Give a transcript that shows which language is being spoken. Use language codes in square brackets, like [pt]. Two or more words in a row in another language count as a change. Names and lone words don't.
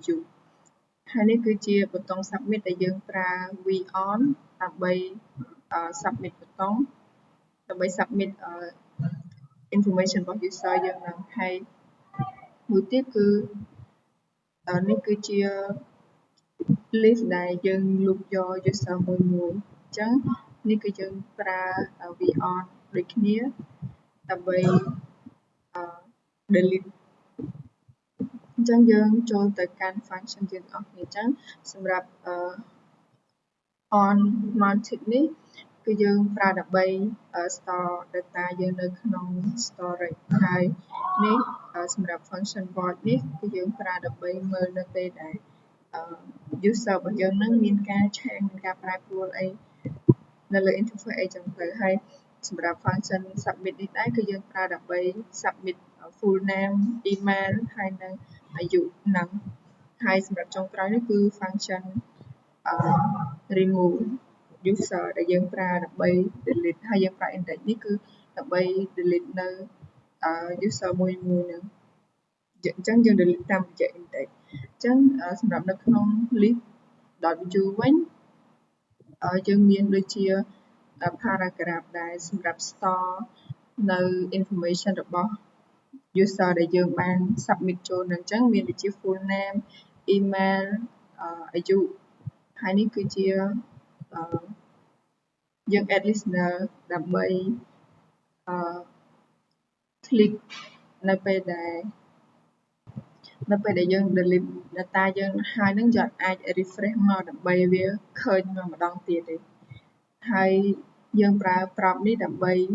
[km] យុហើយនេះគឺជាប៊ូតុង submit ដែលយើងប្រើ v-on ដើម្បី submit ប៊ូតុងដើម្បី [en] submit information [km] របស់ user យើងនឹងហើយមួយទៀតគឺនេះគឺជា list ដែលយើង loop យក user មួយអញ្ចឹងនេះគឺយើងប្រើ v-on ដូចគ្នាដើម្បី delete អញ្ចឹងយើងចូលទៅកាន់ function យើងទាំងអស់គ្នាអញ្ចឹងសម្រាប់ [en] on mounted [km] នេះគឺយើងប្រើដើម្បី [en] store data [km] យើងនៅក្នុង storage ហើយនេះសម្រាប់ [en] function void [km] នេះគឺយើង ប្រើដើម្បីមើលនៅពេលដែលuser របស់យើងនឹងមានការ change មានការប្រែប្រួលអីនៅលើ interface អីចឹងទៅហើយសម្រាប់ function submit នេះដែរគឺយើងប្រើដើម្បី [en] submit full name email [km] ហើយនឹងអាយុហ្នឹងហើយសម្រាប់ចុងក្រោយនេះ គឺ function [en] remove user [km] ដែលយើងប្រើដើម្បី delete ហើយយើងប្រើ index នេះគឺដើម្បី delete នៅ user មួយហ្នឹងអញ្ចឹងយើង delete តាមរយៈ index អញ្ចឹងសម្រាប់នៅក្នុង list.vue វិញយើងមានដូចជា paragraph ដែលសម្រាប់ store នៅ information របស់ user ដែលយើងបាន submit ចូលនឹងអញ្ចឹងមានដូចជា [en] full name email [km] អាយុហើយនេះគឺជា យើង [en] add listener [km] ដើម្បី click នៅពេលដែលយើង [en] delete data [km] យើងហើយនឹងយើងអាច refresh មកដើម្បីវាឃើញមកម្ដងទៀតទេហើយយើងប្រើ prompt នេះដើម្បី